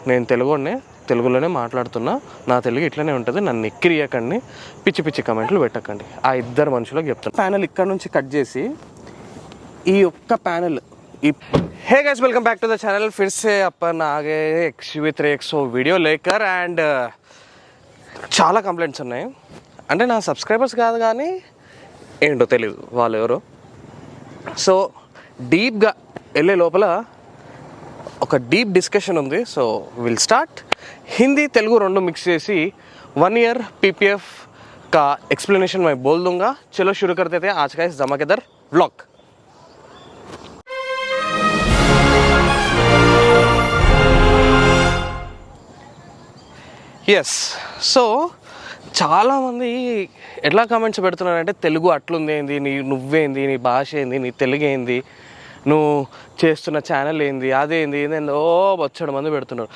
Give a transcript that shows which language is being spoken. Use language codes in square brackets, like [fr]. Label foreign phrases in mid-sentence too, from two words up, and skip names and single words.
[te] నేను తెలుగునే, తెలుగులోనే మాట్లాడుతున్నా, నా తెలుగు ఇట్లనే ఉంటుంది, నన్ను ఎక్కిరియకండి, పిచ్చి పిచ్చి కమెంట్లు పెట్టకండి. ఆ ఇద్దరు మనుషులకు చెప్తాను. ప్యానెల్ ఇక్కడ నుంచి కట్ చేసి ఈ ఒక్క ప్యానెల్ ఈ [en] Hey guys welcome back to the channel. [hi] फिर से अपन आ गए XUV3XO वीडियो लेकर एंड [te] చాలా కంప్లైంట్స్ ఉన్నాయి. అంటే నా సబ్స్క్రైబర్స్ కాదు కానీ ఏంటో తెలియదు వాళ్ళు ఎవరో. సో డీప్గా వెళ్ళే లోపల ఒక డీప్ డిస్కషన్ ఉంది. [en] So will start. [te] హిందీ తెలుగు రెండు మిక్స్ చేసి [hi] 1 ईयर PPF का एक्सप्लेनेशन मैं बोल दूंगा. चलो शुरू करते थे आज का इस धमाकेदार व्लॉग. [te] ఎస్. సో చాలామంది ఎట్లా కామెంట్స్ పెడుతున్నారంటే తెలుగు అట్లుంది ఏంది, నువ్వేంది, నీ భాష ఏంది, నీ తెలుగు ఏంది, నువ్వు చేస్తున్న ఛానల్ ఏంది, అదేంది ఏందో వచ్చాడు మంది పెడుతున్నారు.